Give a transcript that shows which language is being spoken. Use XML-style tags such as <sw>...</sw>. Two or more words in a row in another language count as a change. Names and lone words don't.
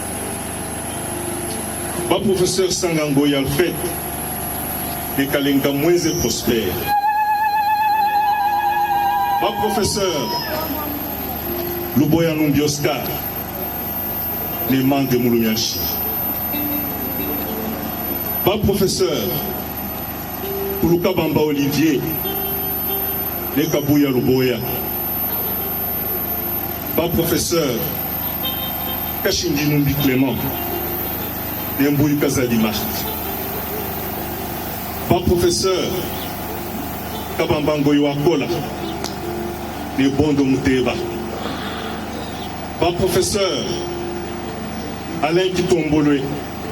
<lua>ba professeur Sangango Alfred de Kalenga Mweze Prosper ba professeur Luboya Numbi Oscar</lua> <fr>les membres de Mulumiachi</fr> <lua>ba professeur Kuluka Bamba Olivier les Kabuya Luboya ba professeur Kashindi Numbi Clément Mbouy Kazadi Marthe ba professeur Kabambango Yoakola les Bondo Muteba ba professeur Alain Kitombolwe</lua>